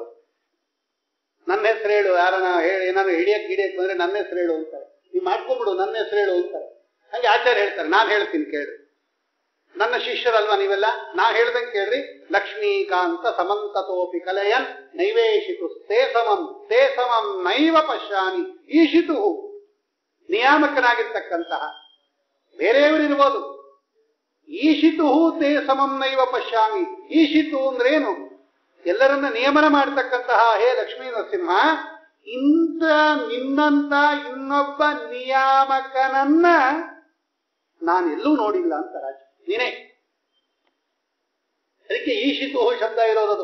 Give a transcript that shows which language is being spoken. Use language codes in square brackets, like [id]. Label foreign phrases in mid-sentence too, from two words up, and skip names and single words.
[kn] ನನ್ನ ಹೆಸರು ಹೇಳು, ಯಾರನ್ನ ಹೇಳಿ ಏನಾದ್ರು ಹಿಡಿಯಕ್ ಬಂದ್ರೆ ನನ್ನ ಹೆಸರು ಹೇಳು ಅಂತಾರೆ. ನೀವು ಮಾಡ್ಕೊಂಡ್ಬಿಡು, ನನ್ನ ಹೆಸರು ಹೇಳು ಅಂತಾರೆ. ಹಂಗೆ ಆಚಾರ್ಯ ಹೇಳ್ತಾರೆ, ನಾನು ಹೇಳ್ತೀನಿ ಕೇಳ್ರಿ. ನನ್ನ ಶಿಷ್ಯರಲ್ವಾ ನೀವೆಲ್ಲ, ನಾ ಹೇಳ್ದಂಗೆ ಕೇಳ್ರಿ. [sa] ಲಕ್ಷ್ಮೀಕಾಂತ ಸಮಂತತೋಪಿ ಕಲಯನ್ ನೈವೇಶಿತು ತೇ ಸಮಂ ನೈವ ಪಶ್ಯಾಮಿ ಈಶಿತು. [kn] ನಿಯಾಮಕನಾಗಿರ್ತಕ್ಕಂತಹ ಬೇರೆಯವರಿರ್ಬೋದು. [sa] ಈಶಿತು ತೇ ಸಮಂ ನೈವ ಪಶ್ಯಾಮಿ. [kn] ಈಶಿತು ಅಂದ್ರೇನು? ಎಲ್ಲರನ್ನ ನಿಯಮನ ಮಾಡ್ತಕ್ಕಂತಹ ಹೇ ಲಕ್ಷ್ಮೀ ನರಸಿಂಹ, ಇಂಥ ನಿನ್ನಂತ ಇನ್ನೊಬ್ಬ ನಿಯಾಮಕನನ್ನ ನಾನೆಲ್ಲೂ ನೋಡಿಲ್ಲ ಅಂತ ರಾಜ ನೀನೇ. ಅದಕ್ಕೆ ಈಶಿತು ಶಬ್ದ ಇರೋದು.